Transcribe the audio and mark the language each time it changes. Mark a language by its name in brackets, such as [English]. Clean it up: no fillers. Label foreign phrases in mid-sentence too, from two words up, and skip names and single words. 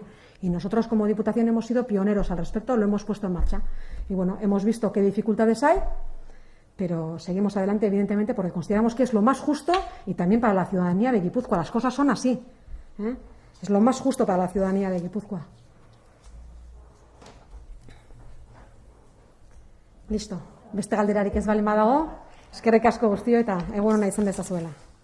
[Spanish] Y nosotros como Diputación hemos sido pioneros al respecto, lo hemos puesto en marcha. Y bueno, hemos visto qué dificultades hay, pero seguimos adelante, evidentemente, porque consideramos que es lo más justo y también para la ciudadanía de Guipúzcoa. Las cosas son así. Es lo más justo para la ciudadanía de Guipúzcoa. Listo. [Basque] Beste galderarik ez baldin badago, eskerrik asko guztioi eta egun ona izan dezazuela.